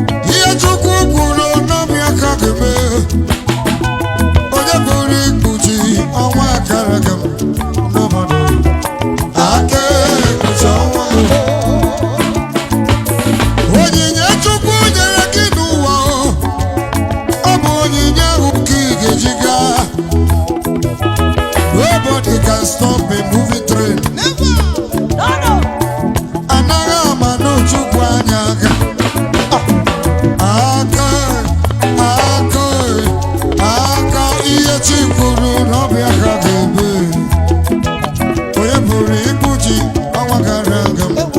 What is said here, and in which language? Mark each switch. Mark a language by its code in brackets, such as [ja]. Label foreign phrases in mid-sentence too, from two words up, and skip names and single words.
[ig] Ihe Chukwu kwuru n'obi aka ga-eme. Onye pụrụ ikpuchi ọnwa akara aga m? Nobody. Aka ekpuchi ọnwa m. Onyinye Chukwu nyere gị n'ụwa, ọ bụ onyinye ahụ ka ị ga-eji gaa. [en] Nobody can stop a moving train. [ig] Anaghị ama na Chukwu anya aka. Aka, aka, aka, ihe Chi kwuru na ọ bụ ya ka ga-eme. Onye pụrụ ikpuchi ọnwa gara aga m?